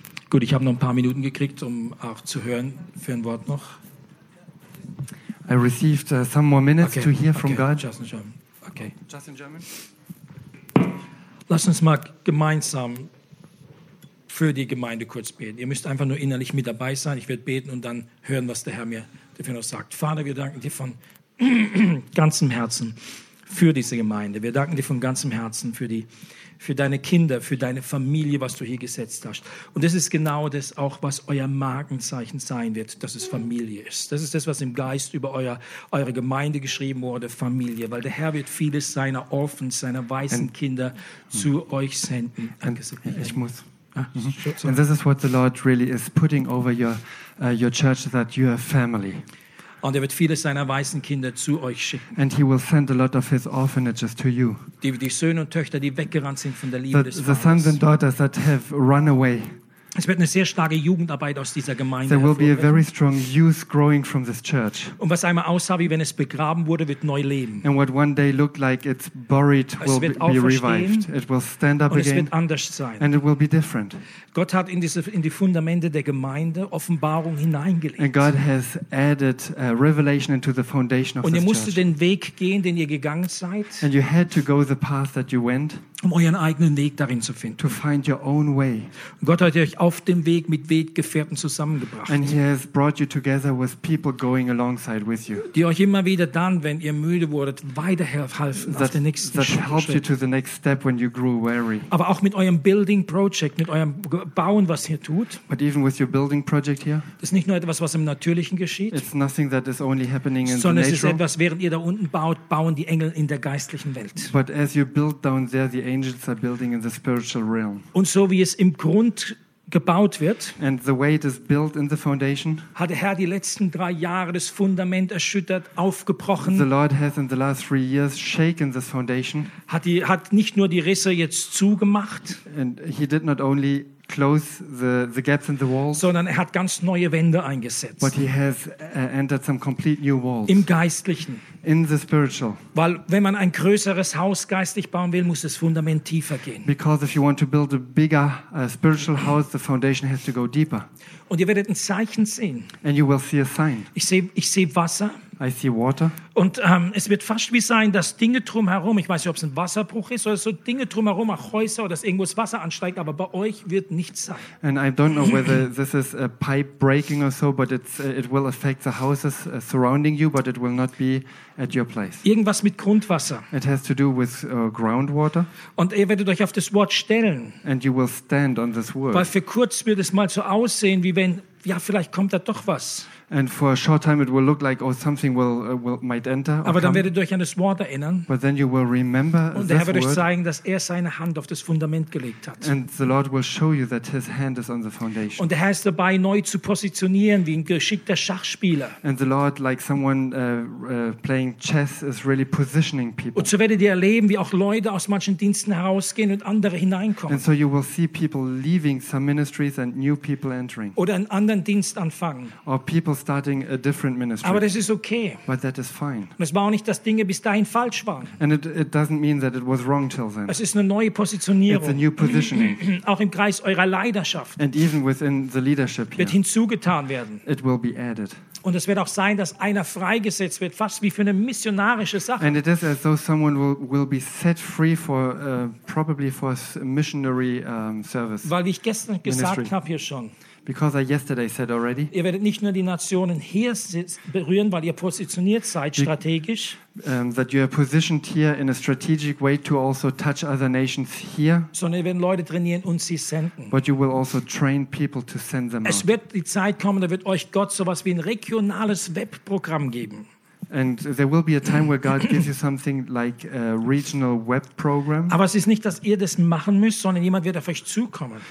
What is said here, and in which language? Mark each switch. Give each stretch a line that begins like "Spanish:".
German: Gut, ich habe noch ein paar Minuten gekriegt, um auch zu hören für ein Wort noch.
English: I received some more minutes to hear from God. Just in German. Okay. Just in German.
German: Lass uns mal gemeinsam für die Gemeinde kurz beten. Ihr müsst einfach nur innerlich mit dabei sein. Ich werde beten und dann hören, was der Herr mir dafür noch sagt. Vater, wir danken dir von ganzem Herzen für diese Gemeinde. Wir danken dir von ganzem Herzen für deine Kinder, für deine Familie, was du hier gesetzt hast. Und das ist genau das auch, was euer Markenzeichen sein wird, dass es Familie ist. Das ist das, was im Geist über eure Gemeinde geschrieben wurde, Familie. Weil der Herr wird vieles seiner Orphans, seiner weißen Kinder zu euch senden. Ich muss.
English: And this is what the Lord really is putting over your church, that you are family.
German: Und er wird viele seiner weißen Kinder zu euch schicken.
English: And he will send a lot of his orphanages to you.
German: Die Söhne und Töchter, die weggerannt sind von der Liebe des Vaters.
English: The sons and daughters that have run away.
German: Es wird eine sehr starke Jugendarbeit aus dieser Gemeinde.
English: There will be a very strong youth growing from this church.
German: Und was einmal aussah, wie wenn es begraben wurde, wird neu leben.
English: And what one day looked like it's buried will be revived. It will stand up again.
German: Und es wird anders sein.
English: And it will be different.
German: Gott hat in die Fundamente der Gemeinde Offenbarung hineingelegt.
English: And God has added a revelation into the foundation of this
German: Und ihr musstet den Weg gehen, den ihr gegangen seid.
English: And you had to go the path that you went.
German: Um euren eigenen Weg darin zu finden.
English: To find your own way.
German: Gott hat euch auf dem Weg mit Weggefährten zusammengebracht.
English: And he has brought you together with people going alongside with you.
German: Die euch immer wieder dann, wenn ihr müde wurdet, weiterhelfen auf den nächsten Schritt.
English: That helped you to the next step when you grew weary.
German: Aber auch mit eurem Building Project, mit eurem Bauen, was ihr tut.
English: But even with your building project here.
German: Das ist nicht nur etwas, was im Natürlichen geschieht.
English: It's nothing that is only happening in the natural.
German: Sondern es ist etwas, während ihr da unten baut, bauen die Engel in der geistlichen Welt.
English: But as you build down there, the angels are building in the spiritual realm.
German: Und so wie es im Grund gebaut wird,
English: and the way it is built in the foundation,
German: hat der Herr die letzten 3 Jahre das Fundament erschüttert, aufgebrochen.
English: The Lord has in the last 3 years shaken this foundation.
German: Hat nicht nur die Risse jetzt zugemacht.
English: And he did not only close the gaps in the walls,
German: sondern er hat ganz neue Wände eingesetzt.
English: But he has entered some complete new walls.
German: Im Geistlichen.
English: In the spiritual.
German: Weil wenn man ein größeres Haus geistlich bauen will, muss das Fundament tiefer gehen.
English: Because if you want to build a bigger spiritual house, the foundation has to go deeper.
German: Und ihr werdet ein Zeichen sehen.
English: And you will see a sign.
German: Ich sehe Wasser.
English: I see water.
German: Und es wird fast wie sein, dass Dinge drumherum, ich weiß nicht, ob es ein Wasserbruch ist oder so, Dinge drumherum, auch Häuser oder dass irgendwo das Wasser ansteigt, aber bei euch wird nichts sein.
English: And I don't know whether this is a pipe breaking or so, but it will affect the houses surrounding you, but it will not be at your place.
German: Irgendwas mit Grundwasser.
English: It has to do with groundwater.
German: Und ihr werdet euch auf das Wort stellen.
English: And you will stand on this word.
German: Weil für kurz wird es mal so aussehen, wie wenn, ja, vielleicht kommt da doch was.
English: And for a short time it will look like, oh, something will might enter.
German: Aber dann werdet ihr euch an das Wort erinnern.
English: But then you will remember this word.
German: Und der Herr wird euch zeigen, dass er seine Hand auf das Fundament gelegt hat.
English: And the Lord will show you that his hand is on the foundation.
German: Und der Herr ist dabei, neu zu positionieren, wie ein geschickter Schachspieler.
English: And the Lord, like someone playing chess, is really positioning people.
German: Und so werdet ihr erleben, wie auch Leute aus manchen Diensten herausgehen und andere hineinkommen.
English: And so you will see people leaving some ministries and new people entering.
German: Oder einen anderen Dienst anfangen.
English: Or people starting a different ministry.
German: Aber das ist okay.
English: But that is fine.
German: Und es war auch nicht, dass Dinge bis dahin falsch waren.
English: And it doesn't mean that it was wrong till then.
German: Es ist eine neue Positionierung.
English: It's a new positioning.
German: Auch im Kreis eurer Leidenschaft.
English: And even within the leadership
German: here. Wird hinzugetan werden.
English: It will be added.
German: Und es wird auch sein, dass einer freigesetzt wird, fast wie für eine missionarische Sache.
English: And it is as though someone will be set free for probably for a missionary service.
German: Weil ich gestern gesagt habe hier schon.
English: Because I yesterday said already.
German: Ihr werdet nicht nur die Nationen hier berühren, weil ihr positioniert seid strategisch.
English: That you are positioned here in a strategic way to also touch other nations here.
German: Sondern ihr werdet Leute trainieren und sie senden.
English: But you will also train people to send them.
German: Es wird die Zeit kommen, da wird euch Gott sowas wie ein regionales Webprogramm geben.
English: And there will be a time where God gives you something like a regional web program.
German: Aber es ist nicht, dass ihr das machen müsst, sondern jemand wird auf euch zukommen.